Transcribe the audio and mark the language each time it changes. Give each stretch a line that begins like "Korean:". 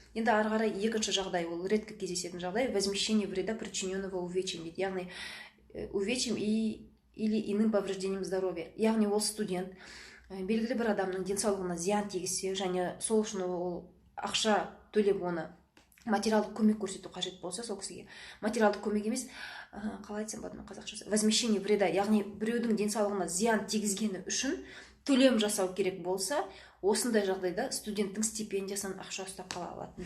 Kazakh: Енді ары қарай екінші жағдай, ол
Russian: редко
Kazakh: кездесетін жағдай,
Russian: возмещение вреда, причиненного увечьем
Kazakh: дейді. Яғни
Russian: увечьем или иным повреждением здоровья.
Kazakh: Яғни ол студент белгілі бір адамның денсаулығына зиян тигізсе, және сол үшін ол ақша төлеп оны материалдық көмек көрсету қажет болса, сол кісіге материалдық көмек емес, қалай айтсам болады қазақшасы,
Russian: возмещение вреда,
Kazakh: яғни біреудің денсаулығына зиян тигізгені үшін төлем жасау керек болса, осындай жағдайда студенттің стипендиясынан ақша ұстап қала алады.